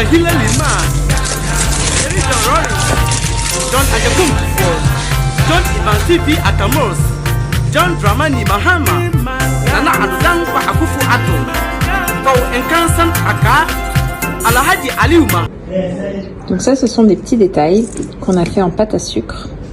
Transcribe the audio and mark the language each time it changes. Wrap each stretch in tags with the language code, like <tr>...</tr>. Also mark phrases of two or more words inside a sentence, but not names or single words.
<fr>Hillel Lima, Jerry John Rollins, John Ajakumfo, John Ivan TV Atamos, John Dramani Mahama, Nana Adangpa Akufu Atto, Paul Enkansan Aka, Alhaji Aliuma. Donc ça, ce sont des petits détails qu'on a fait en pâte à sucre.</fr>